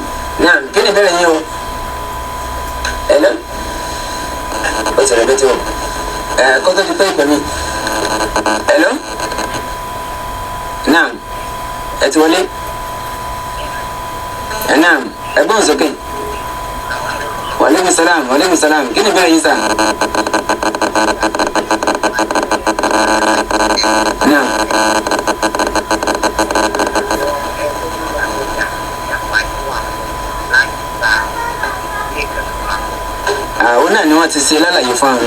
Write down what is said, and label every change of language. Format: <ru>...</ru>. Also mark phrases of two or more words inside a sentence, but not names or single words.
<yo>Naam, kí ni ìbéèrè yín o? Hello? Ó ti rẹ̀ bẹ́tẹ̀ o. Kó tó di pé ìpè mi. Hello? Naam, ẹ ti wọlé? Naam, ẹ gbọ́n sókè.</yo> <ar>وعليكم السلام، وعليكم السلام.</ar> <yo>Kí ni ìbéèrè yín sà? Naam. Àwọn náà ni wọ́n ti ṣe lálàyé fún àwọn.</yo>